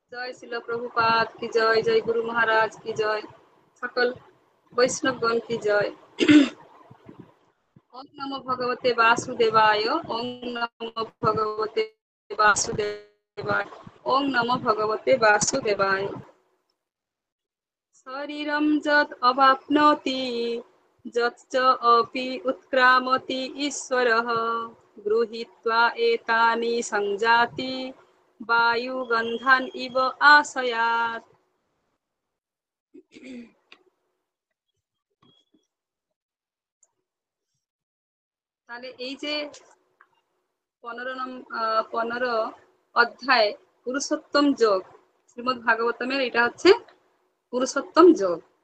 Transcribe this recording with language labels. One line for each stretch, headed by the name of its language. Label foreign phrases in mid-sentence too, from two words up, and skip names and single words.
Bangla: জয় শিল প্রভুপাদ কি জয়, জয় গুরু মহারাজ কি জয়, সকল বৈষ্ণবগণ কি জয়।
Sanskrit: ওম নমো ভগবতে বাসুদেবায়, ওম নমো ভগবতে বাসুদেবায়, ওম নমো ভগবতে বাসুদেবায়। শরীরম যৎ অবাপ্নোতি যচ্চ অপি উৎক্রামতি ঈশ্বরঃ গৃহীত্বা এতানি সংজাতি বায়ুগন্ধান ইব আশয়াত।
Bangla: তাহলে এই যে 15 অধ্যায় পুরুষোত্তম যোগ, শ্রীমদ্ ভাগবতমের এটা হচ্ছে পুরুষোত্তম যোগ।